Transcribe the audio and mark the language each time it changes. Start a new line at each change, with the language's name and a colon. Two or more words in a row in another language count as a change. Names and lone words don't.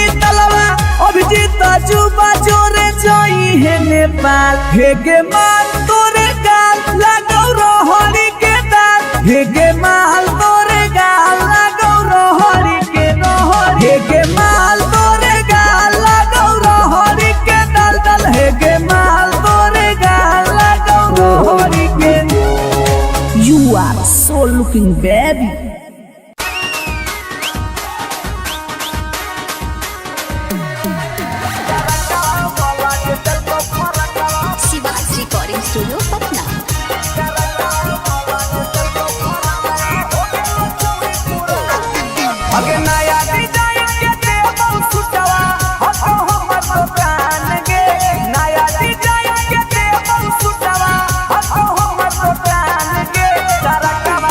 Maithili: तलवा अभिजीत जुबा जोरे जोई है नेपाल हे गे माल तोरे गाल लगौ रहड़ी के दाल हे गे माल तोरे गाल लगौ रहड़ी के रहड़ी हे गे माल तोरे गाल लगौ रहड़ी के दल दल हे गे माल तोरे गाल लगौ रहड़ी के
English: You are so looking baby.
Maithili: शिवाज रिकॉर्डिंग स्टूडियो पटना। अगे नया डिजाइन के देबो सुटवा हतो हमर दुकान गे नया डिजाइन के देबो सुटवा हतो हमर दुकान गे तरकवा